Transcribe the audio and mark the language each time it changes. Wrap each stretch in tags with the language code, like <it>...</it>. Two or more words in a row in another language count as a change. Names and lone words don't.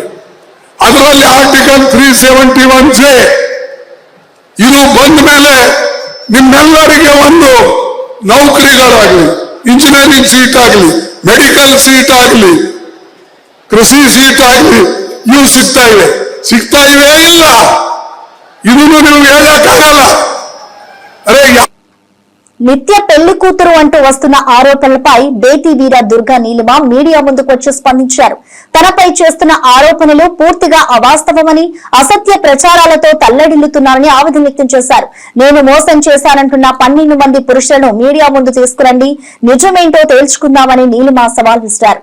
<kn>ಅದರಲ್ಲಿ ಆರ್ಟಿಕಲ್ 371(j) ಇದು ಬಂದ ಮೇಲೆ ನಿಮ್ಮೆಲ್ಲರಿಗೆ ಒಂದು ನೌಕರಿಗಳಾಗಲಿ,</kn> <en>engineering seat</en> <kn>ಆಗಲಿ,</kn> <en>medical seat</en> <kn>ಆಗಲಿ, ಕೃಷಿ ಸೀಟ್ ಆಗಲಿ, ಇವು ಸಿಗ್ತಾ ಇವೆ ಇಲ್ಲ. ಇದನ್ನು ನೀವು ಹೇಳಕ್ಕಾಗಲ್ಲ. ಅರೆ</kn> <te>నిత్య పెళ్లి కూతురు అంటూ వస్తున్న ఆరోపణలపై బేటీ వీర దుర్గా నీలిమ మీడియా ముందుకు వచ్చి స్పందించారు. తనపై చేస్తున్న ఆరోపణలు పూర్తిగా అవాస్తవమని, అసత్య ప్రచారాలతో తల్లడిల్లుతున్నారని ఆవేదన వ్యక్తం చేశారు. నేను మోసం చేశానంటున్న 12 మంది పురుషులను మీడియా ముందు తీసుకురండి, నిజమేంటో తేల్చుకుందామని నీలిమ సవాల్ విసిరారు.</te>